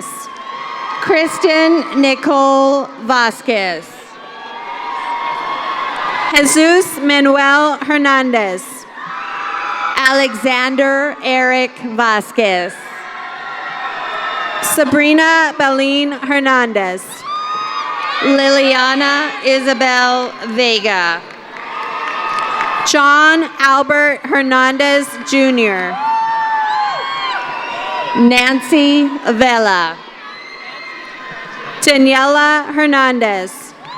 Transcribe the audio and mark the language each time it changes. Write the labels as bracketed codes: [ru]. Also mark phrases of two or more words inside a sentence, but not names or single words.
[en] Kristen Nicole Vasquez. Jesus Manuel Hernandez. Alexander Eric Vasquez. Sabrina Belline Hernandez. Liliana Isabel Vega. John Albert Hernandez Jr. Nancy Vela. Daniela Hernandez.